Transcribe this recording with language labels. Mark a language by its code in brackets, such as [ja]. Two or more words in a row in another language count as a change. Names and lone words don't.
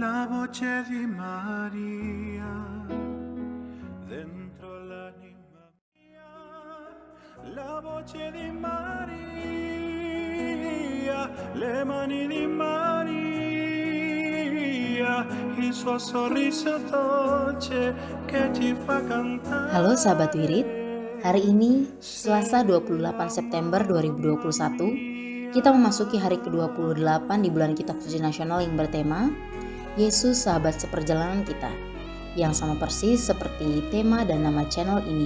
[it] voce di Maria dentro l'anima mia, la voce di Maria, le mani di Maria, il suo sorriso dolce che ci fa cantare. [id] Halo sahabat Wirid, hari ini Selasa 28 September 2021, kita memasuki hari ke-28 di bulan Kitab Suci Nasional yang bertema Yesus Sahabat Seperjalanan Kita, yang sama persis seperti tema dan nama channel ini.